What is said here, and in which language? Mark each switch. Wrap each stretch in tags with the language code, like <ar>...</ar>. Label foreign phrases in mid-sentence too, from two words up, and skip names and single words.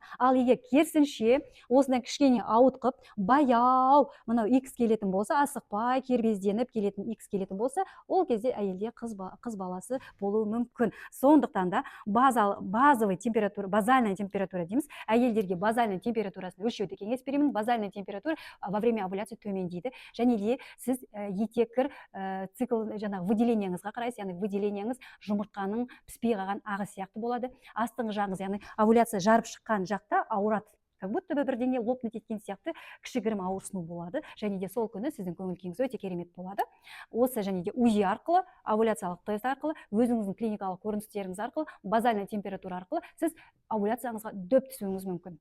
<kk>Ал егер керісінше осындай кішкене ауытқып, баяу мынау X келетін болса, асықпай кербезденіп келетін X келетін болса, ол кезде әйелде қыз баласы болуы мүмкін. Сондықтан да</kk> <ru>базальная температура</ru> <kk>дейміз, әйелдерге</kk> <ru>базальный температурасын</ru> <kk>өлшеуді кеңес беремін.</kk> <ru>Базальная температура во время овуляции төмендейді.</ru> <kk>Және де сіз етеккір цикл выделенияңызға қарайсыз, яғни выделенияңыз жұмыртқаның піспей қалған ағы сияқты болады. Астыңғы жағыңыз, яғни овуляция жарып шыққан жақта ауырады.</kk> <ru>Как будто</ru> <kk>бірдеңе лопнуть еткен сияқты кішігірім ауырсыну болады. Және де сол күні сіздің көңіл-күйіңіз өте керемет болады. Осы және де УЗИ арқылы, овуляциялық тест арқылы, өзіңіздің клиникалық көріністеріңіз арқылы,</kk> <ru>базальная температура</ru> <kk>арқылы сіз овуляцияңызға дөп түсуіңіз мүмкін.</kk>